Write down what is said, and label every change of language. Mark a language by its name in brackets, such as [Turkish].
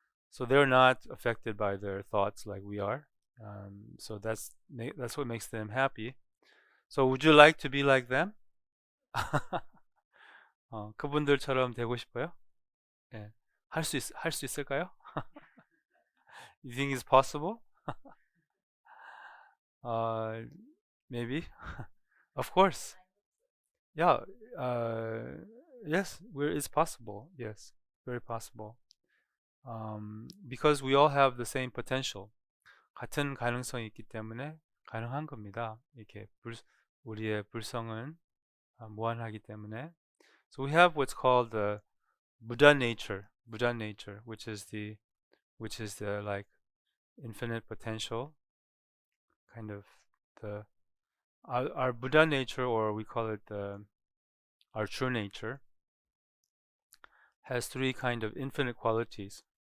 [English] So they're not affected by their thoughts like we are. So that's what makes them happy. So would you like to be like them? [Korean] 그분들처럼 되고 싶어요? 예. 할 수 있을까요? [English] You think it's possible? Maybe. Of course. Yeah. Yes, it's possible. Yes, very possible. Because we all have the same potential. [Korean] 같은 가능성이 있기 때문에 가능한 겁니다. 이렇게 우리의 불성은 무한하기 때문에. [English] So we have what's called the Buddha nature, which is the like infinite potential, kind of our Buddha nature, or we call it our true nature, has three kind of infinite qualities.